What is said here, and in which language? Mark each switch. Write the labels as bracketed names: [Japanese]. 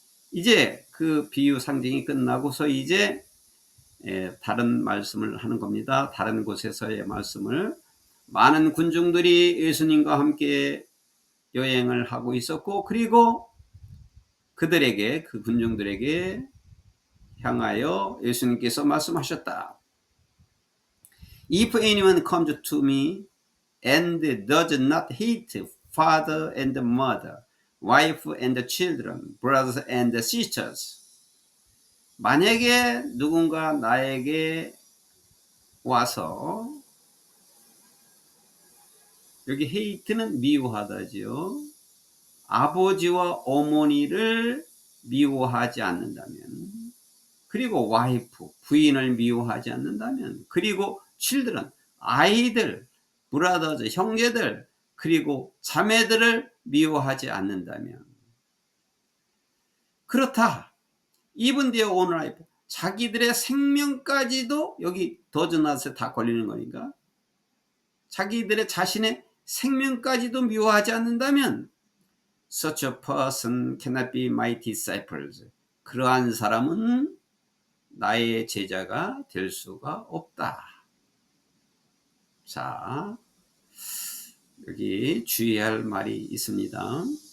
[Korean] 이제 그 비유 상징이 끝나고서 이제 다른 말씀을 하는 겁니다. 다른 곳에서의 말씀을. 많은 군중들이 예수님과 함께 여행을 하고 있었고, 그리고 그들에게, 그 군중들에게 향하여 예수님께서 말씀하셨다. [English] If anyone comes to me and does not hate father and mother, wife and children, brothers and sisters, [Korean] 만약에 누군가 나에게 와서, 여기 hate는 미워하다지요. 아버지와 어머니를 미워하지 않는다면, 그리고 와이프, 부인을 미워하지 않는다면, 그리고 children, 아이들, 브라더즈, 형제들, 그리고 자매들을 미워하지 않는다면, 그렇다. [English] Even their own life, [Korean] 자기들의 생명까지도, 여기 [English] does not에 [Korean] 다 걸리는 거니까, 자기들의 자신의 생명까지도 미워하지 않는다면 [English] such a person cannot be my disciples. [Korean] 그러한 사람은 나의 제자가 될 수가 없다. 자, 여기 주의할 말이 있습니다.